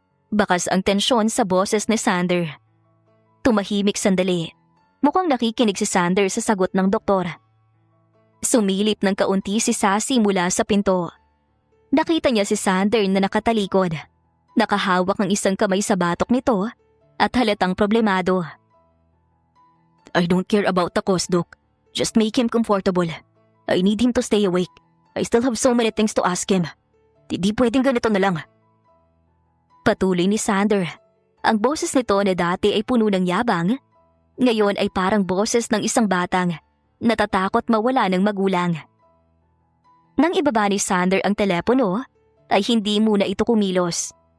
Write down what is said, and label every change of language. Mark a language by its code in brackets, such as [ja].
[tl] Bakas ang tensyon sa boses ni Sander. Tumahimik sandali. Mukhang nakikinig si Sander sa sagot ng doktor. Sumilip ng kaunti si Sassy mula sa pinto. Nakita niya si Sander na nakatalikod. Nakahawak ng isang kamay sa batok nito at halatang problemado. [en] I don't care about the cost, Doc. Just make him comfortable. I need him to stay awake. I still have so many things to ask him. [tl] Di pwedeng ganito na lang. Patuloy ni Sander. Ang boses nito na dati ay puno ng yabang, ngayon ay parang boses ng isang batang natatakot mawala ng magulang. Nang ibaba ni Sander ang telepono, ay hindi muna ito kumilos.